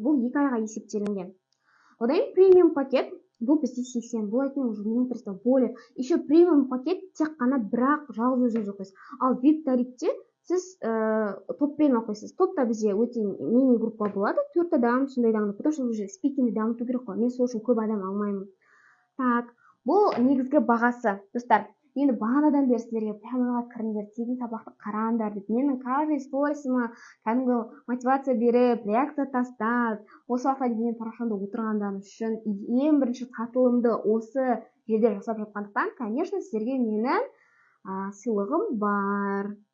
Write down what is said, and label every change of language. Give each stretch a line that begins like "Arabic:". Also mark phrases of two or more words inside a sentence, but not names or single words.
Kazakh: Бұл 2 айға есептелінген. Одан кейін премиум пакет, бұл бізде 80. Бұл айтқан
Russian: уже менторство более.
Kazakh: Еще премиум пакет тек қана бірақ жалғыз өзіңіз оқисыз. Ал VIP тарифте сіз топпен оқисыз. Топта бізде өте
Russian: мини группа
Kazakh: болады, 4 адам сондай дамыту,
Russian: потому что уже
Kazakh: спикингді дамыту керек қой. Мен сол үшін көп адам алмаймын. Так, бұл негізгі бағасы. Достар, енді бағанадан бері сіздерге прямоға кіріңдер, тегін сабақты қараңдар деп. Менің каждый сторисіма кәдімгі мотивация беріп, реакция тастап, осы уақытқа дейін парақшамда отырғандарым үшін ең бірінші қатылымды осы жерде жасап жатқандықтан, конечно, сіздерге менің сыйлығым бар.